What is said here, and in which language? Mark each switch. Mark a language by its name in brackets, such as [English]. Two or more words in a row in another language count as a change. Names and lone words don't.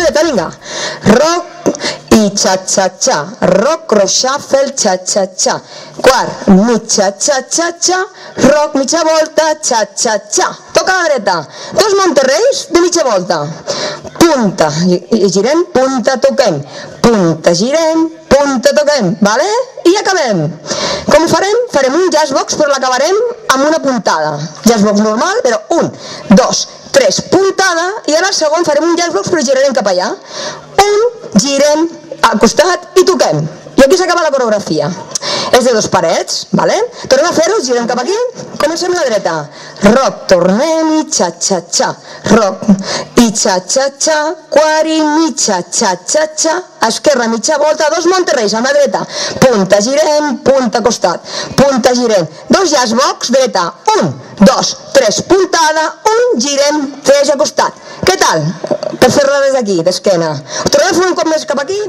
[Catalan] vinga. Rock i xa-xa-xa. [English] Rock, cross-shuffle, [Catalan] xa-xa-xa. Quart, mig xa-xa-xa-xa. Rock, mitja volta, xa-xa-xa. Toca a la dreta. Dos Monterreis de mitja volta. Punta, i girem, punta, toquem. Punta, girem, punta, toquem. Vale? I acabem. Com ho farem? Farem un jazzbox però l'acabarem amb una puntada. Jazzbox normal, però 1, 2, 3, puntada, i ara al segon farem un jazzbox però girarem cap allà. 1, girem al costat i toquem. I aquí s'acaba la coreografia. És de dos parets, vale? Tornem a fer-ho, girem cap aquí, comencem la dreta. Rock, tornem i xa-xa-xa. Rock i xa-xa-xa, quart i mig, xa-xa-xa. Esquerra, mitja volta, dos Monterreis amb la dreta. Punta, girem, punta, costat. Punta, girem. Dos jazzbox, dreta. 1, 2, 3, puntada. 1, girem, 3 a costat. Què tal? Per fer-la des d'aquí, d'esquena. Tornem a fer un cop més cap aquí.